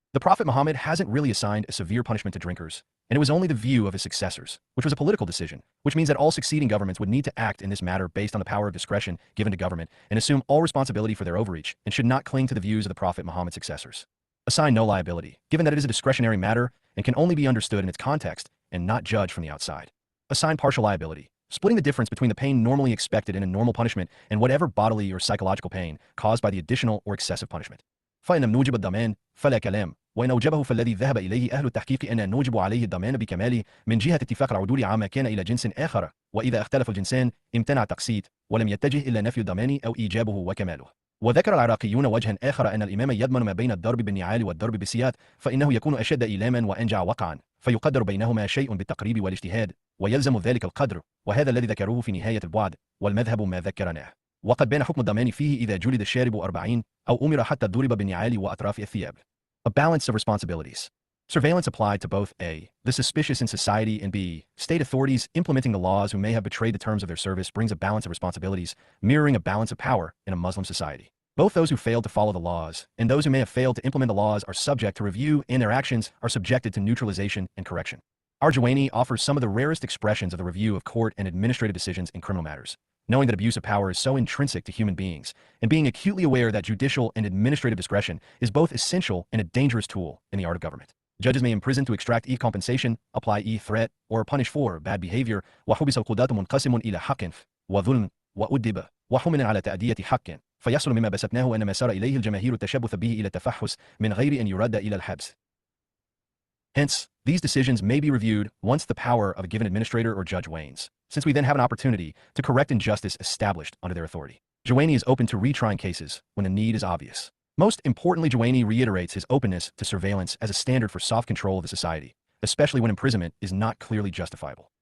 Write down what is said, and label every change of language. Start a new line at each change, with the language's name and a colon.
English: The Prophet Muhammad hasn't really assigned a severe punishment to drinkers, and it was only the view of his successors, which was a political decision, which means that all succeeding governments would need to act in this matter based on the power of discretion given to government and assume all responsibility for their overreach and should not cling to the views of the Prophet Muhammad's successors. Assign no liability, given that it is a discretionary matter and can only be understood in its context and not judged from the outside. Assign partial liability, splitting the difference between the pain normally expected in a normal punishment and whatever bodily or psychological pain caused by the additional or excessive punishment.
Arabic: فإن لم نوجب الضمان فلا كلام وإن أوجبه فالذي ذهب إليه أهل التحقيق أن نوجب عليه الضمان بكماله من جهة اتفاق العدول عما كان إلى جنس آخر وإذا اختلف الجنسان امتنع التقسيط ولم يتجه إلا نفي الضمان أو إيجابه وكماله. وذكر العراقيون وجها آخر أن الإمام يضمن ما بين الضرب بالنعال والضرب بالسياط فإنه يكون أشد إيلاما وأنجع وقعا فيقدر بينهما شيء بالتقريب والاجتهاد ويلزم ذلك القدر وهذا الذي ذكروه في نهاية البعد والمذهب ما ذكرناه. وقد بان حكم الضمان فيه إذا جلد الشارب 40 أو أمر حتى ضرب بالنعال وأطراف الثياب.
English: A balance of responsibilities. Surveillance applied to both A. the suspicious in society and B. state authorities implementing the laws who may have betrayed the terms of their service brings a balance of responsibilities, mirroring a balance of power in a Muslim society. Both those who failed to follow the laws and those who may have failed to implement the laws are subject to review and their actions are subjected to neutralization and correction. Our Juwayni offers some of the rarest expressions of the review of court and administrative decisions in criminal matters. Knowing that abuse of power is so intrinsic to human beings, and being acutely aware that judicial and administrative discretion is both essential and a dangerous tool in the art of government. Judges may imprison to extract compensation, apply threat, or punish for bad behavior.
Arabic: وحبس القضاة منقسم إلى حق وظلم وأدب وحمل على تأدية حق فيحصل مما بسطناه أن ما سار إليه الجماهير التشبث به إلى التفحص من غير أن يرد إلى الحبس.
English: Hence, these decisions may be reviewed once the power of a given administrator or judge wanes, since we then have an opportunity to correct injustice established under their authority. Juwayni is open to retrying cases when the need is obvious. Most importantly, Juwayni reiterates his openness to surveillance as a standard for soft control of the society, especially when imprisonment is not clearly justifiable.